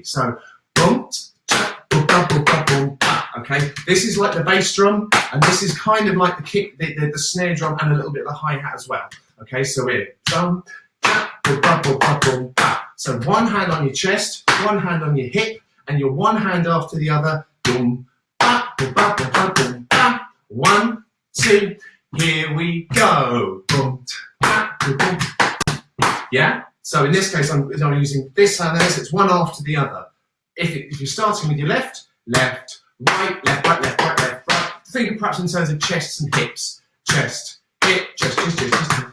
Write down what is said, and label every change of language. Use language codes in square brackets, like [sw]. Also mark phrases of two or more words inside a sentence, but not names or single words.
[en] So, boom, boom, okay? This is like the bass drum, and this is kind of like the kick, the snare drum, and a little bit of the hi-hat as well. Okay, so we're boom, boom, so one hand on your chest, one hand on your hip, and your one hand after the other. Boom, ba, ba, ba, ba, boom, ba. 1, 2, here we go. Boom, ba, ba, boom. Yeah? So in this case, I'm using this hand and this. It's one after the other. If you're starting with your left, left, right, left, right, left, right, left, right. Think of perhaps in terms of chests and hips. Chest, hip, chest, chest, chest, chest.